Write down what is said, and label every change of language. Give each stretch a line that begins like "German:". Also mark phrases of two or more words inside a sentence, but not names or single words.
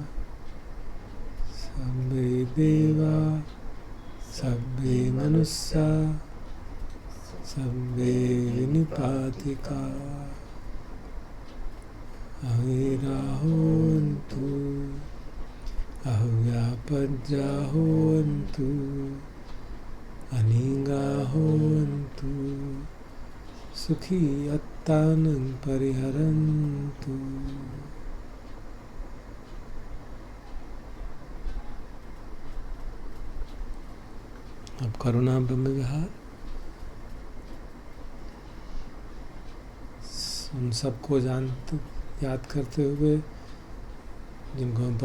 Pali: Sabbe Deva Sabbe Manussa Sabbe Vinipatika Ahirahontu Avyapajjahontu Aningahontu Sukhi attanang pariharantu.
Hindi: अब करुणा ब्रह्म विहार उन सबको याद करते हुए जिनको हम